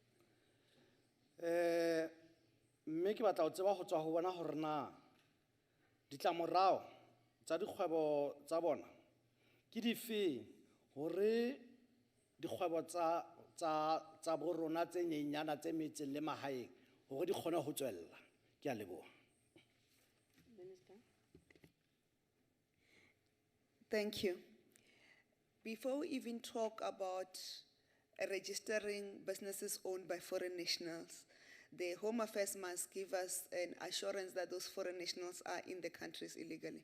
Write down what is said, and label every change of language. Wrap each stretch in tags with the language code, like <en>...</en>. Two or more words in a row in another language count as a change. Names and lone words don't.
<st>Mme ke batla ho tseba ho tswa ho bona hore na ditlamorao tsa dikgwebo tsa bona ke difeng hore dikgwebo tsa bo rona tse nyenyana tse metseng le mahaeng hore di kgone ho tswella. Ke a leboha.</st> <en>Thank you. Before we even talk about registering businesses owned by foreign nationals. The Home Affairs must give us an assurance that those foreign nationals are in the countries illegally.</en>